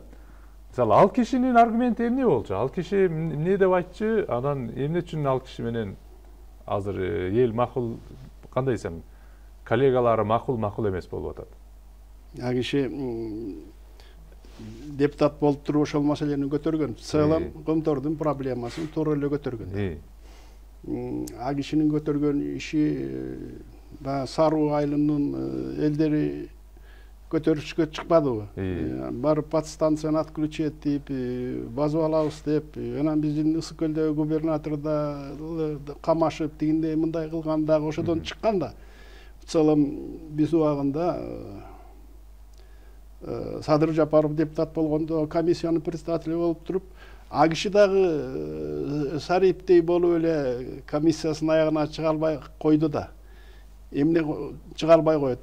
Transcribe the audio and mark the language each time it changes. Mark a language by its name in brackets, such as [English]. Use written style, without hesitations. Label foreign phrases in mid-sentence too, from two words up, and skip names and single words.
[Kyrgyz] Мисалы ал кишинин аргументи эмне болчу? Ал киши эмне деп айтчы? Анан эмне үчүн ал киши менен азыр эл макул, кандай десем, коллегалары макул эмес болуп атат? Ал киши депутат болуп туруп ошол маселени көтөргөн. [Russian] В целом [Kyrgyz] Комтордун проблемасын туура эле көтөргөн. Ал кишинин көтөргөн иши Саруу айылынын элдери көтөрүшкө чыкпадыбы? Барып [Russian] подстанцияны отключить [Kyrgyz] деп, базып алабыз деп, анан биздин Ысык көлдөгү губернатор да камашып дегенде мындай кылган дагы ошодон чыккан да. [Russian] В целом [Kyrgyz] биз убагында Садыр Жапаров депутат болгондо комиссиянын председатели болуп туруп, а киши дагы Сариптей болуп эле комиссиясынын аягына чыга албай койду да. Эмне чыга албай коет?